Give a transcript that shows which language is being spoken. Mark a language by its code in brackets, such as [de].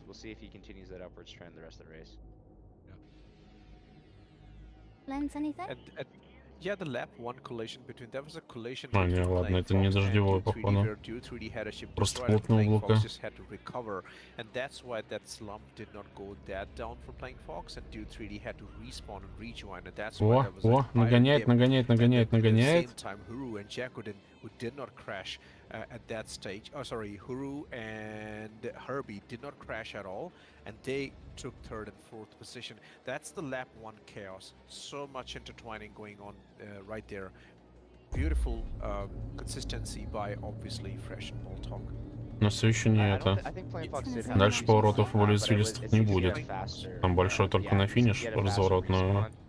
[en] We'll see if he continues that upwards trend the rest of the race. Lens, anything? Yeah, the lap 1 collision between there was a collision. [ru] А, не, ладно, это не дождевой, походу. Просто плотное облако. [en] And that's why that slump did not go that down for Playing Fox, and Dude 3D had to respawn and rejoin, and that's why there was [ru] О, нагоняет, нагоняет, нагоняет, нагоняет. [en] At the same time, Huru and Jakuden, who did not crash at that stage. Oh, sorry, Huru and Herbie did not crash at all, and they took 3rd and 4th position. That's the lap 1 chaos. So much intertwining going on right there. Beautiful consistency by obviously Fresh and Bolthog. [ru] Но все еще не это. Дальше поворотов более извилистых не будет. Там большой только на финиш разворот, но...